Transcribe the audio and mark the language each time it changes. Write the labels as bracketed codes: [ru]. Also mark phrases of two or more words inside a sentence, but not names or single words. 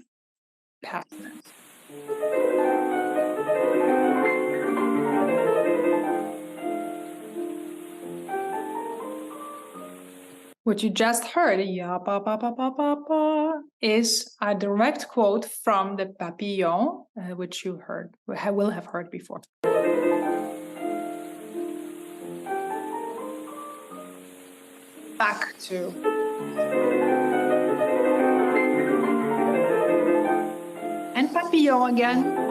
[en] Passionate. What you just heard, ya ba ba ba ba ba ba, is a direct quote from the Papillon, which you will have heard before. Back to and Papillon again.